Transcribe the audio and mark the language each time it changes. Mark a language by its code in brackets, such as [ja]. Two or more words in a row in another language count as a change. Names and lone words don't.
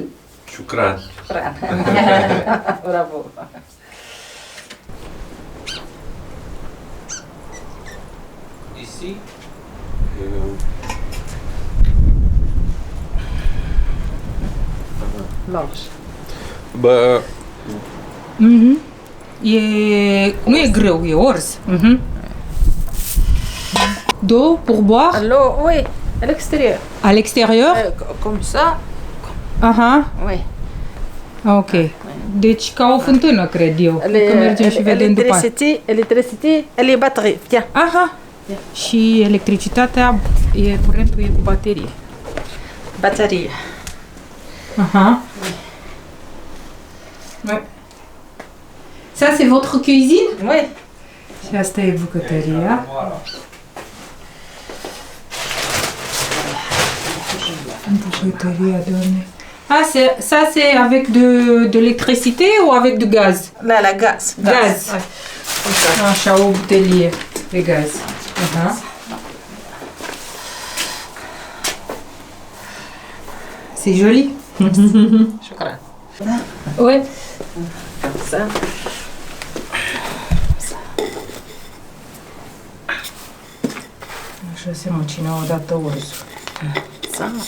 [fr] Ciucran. Bravo. Ici? Large. [ro] Bă, Nu e greu, e orz. [fr] D'eau pour boire Alors, oui, à l'extérieur. à l'extérieur? Comme ça, Aha, oui. ok. [ro] Deci ca o fântână, cred eu. Că mergem și vedem după aia. [fr] Electricité, elle est batterie. Tiens. Aha. [ro] Și electricitatea, curentul e cu baterie. [fr] Batterie. Aha. Ouais. Ça, c'est votre cuisine? Oui. [ro] Și asta e bucătăria. Bucătăria, doamne. [fr] Ah, ça, c'est avec de l'électricité ou avec du gaz? Là, la gaz. Gaz. Ouais. Comme ça. [ro] Așa, o butelie de gaz. Aha. [fr] C'est joli. Shukran. Ouais. Comme ça. [ro] Așa se măcina odată ursul. [fr] Ça.